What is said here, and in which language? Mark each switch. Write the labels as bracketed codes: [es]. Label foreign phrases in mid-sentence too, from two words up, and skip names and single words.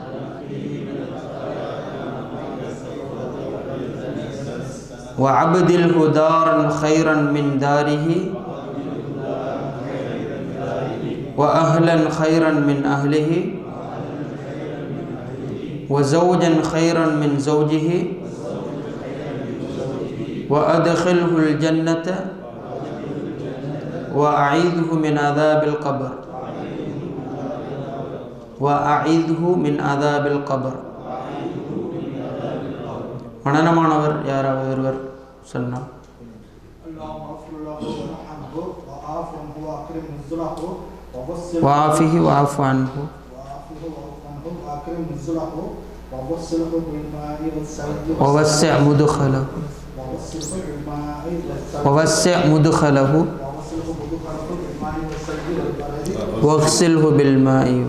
[ar] وأبدله دارا خيرا من داره وأهلا خيرا من أهله وزوجا خيرا من زوجه وأدخله الجنة وأعيذه من عذاب القبر وأعيذه من عذاب القبر. [ta] மனனமானவர் யாராவது ஒருவர் சொன்னார். [ar] وعافه وعف عنه ووسع مدخله واغسله بالماء